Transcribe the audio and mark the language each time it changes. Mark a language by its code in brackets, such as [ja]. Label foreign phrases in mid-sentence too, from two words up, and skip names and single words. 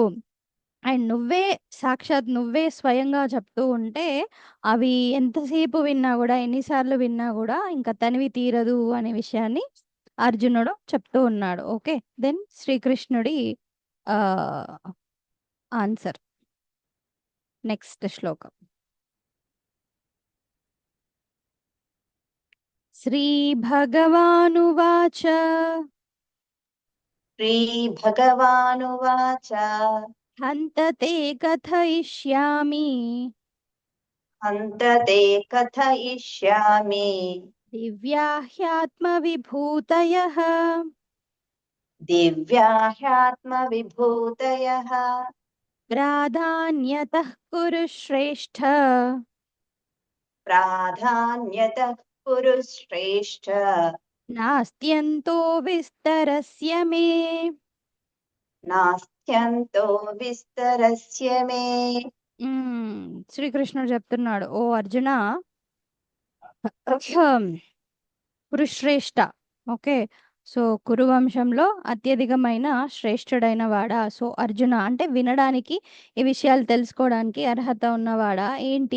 [te] అండ్ సాక్షాత్ నువ్వే స్వయంగా చెప్తూ ఉంటే అవి ఎంతసేపు విన్నా కూడా, ఎన్నిసార్లు విన్నా కూడా ఇంకా తనివి తీరదు అనే విషయాన్ని అర్జునుడు చెప్తూ ఉన్నాడు. [en] Okay, then శ్రీకృష్ణుడి answer. [te] నెక్స్ట్ శ్లోకం. [sa] श्रीभगवानुवाच श्रीभगवानुवाच हन्त ते कथयिष्यामि हन्त ते कथयिष्यामि दिव्या ह्यात्मविभूतयः दिव्या ह्यात्मविभूतयः प्राधान्यतः कुरु श्रेष्ठ प्राधान्यतः कुरु श्रेष्ठ नास्त्यन्तो विस्तरस्य मे। नास्त्यन्तो विस्तरस्य मे। [te] శ్రీకృష్ణుడు చెప్తున్నాడు, ఓ అర్జున, కురుశ్రేష్ఠ. [en] Okay, so [te] కురువంశంలో అత్యధికమైన శ్రేష్ఠుడైన వాడా. సో అర్జున అంటే వినడానికి, ఈ విషయాలు తెలుసుకోవడానికి అర్హత ఉన్నవాడా ఏంటి?